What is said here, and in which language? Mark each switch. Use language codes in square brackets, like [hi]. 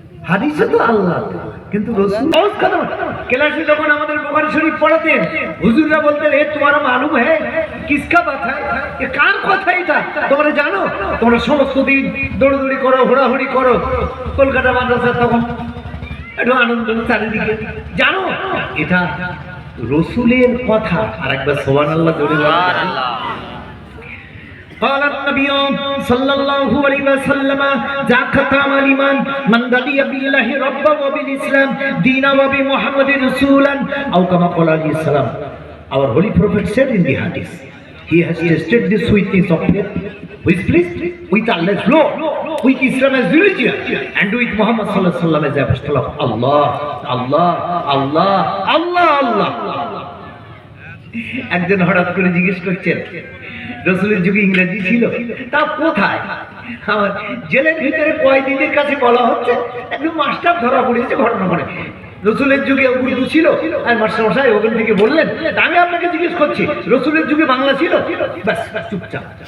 [bn] হাদিসে তো আল্লাহ, কিন্তু রাসূল ক্লাসে যখন আমাদের বুখারী শরীফ পড়াতেন, হুজুররা বলতেন, [ur] এ তোমারা মালুম হ্যায় কিসকা বাত হ্যায়, [bn] এ কার কথা এটা তোমরা জানো? তোমরা সমস্ত দিন দৌড়দৌড়ি করো, ঘোরাঘুরি করো, কলকাতা মাদ্রাসা তখন একটু আনন্দ চারিদিকে, জানো এটা রাসূলের কথা। আর একবার সুবহানাল্লাহ জোরে বলুন। [ar] قال النبي صلى الله عليه وسلم ذاك طعم الإيمان من رضي بالله ربا وبالإسلام دينا وبمحمد رسولا أو كما قال عليه السلام. [en] Our holy prophet said in the hadith, he has tasted the sweetness of faith, who is pleased with Allah's law, with Islam as religion, and with Muhammad sallallahu alaihi wasallam as apostle of Allah. Allah, Allah, Allah, Allah. [bn] একজন হঠাৎ করে জিজ্ঞেস করছেন, রসুলের যুগে ইংরেজি ছিল, তা কোথায়? আমার জেলের ভিতরে কয়েদিদের কাছে বলা হচ্ছে একজন মাস্টার ধরা পড়েছে ঘটনা করে। রসুলের যুগে উর্দু ছিল, আর মাস্টার মশাই ওখান থেকে বললেন, আমি আপনাকে জিজ্ঞেস করছি রসুলের যুগে বাংলা ছিল? ব্যাস চুপচাপ।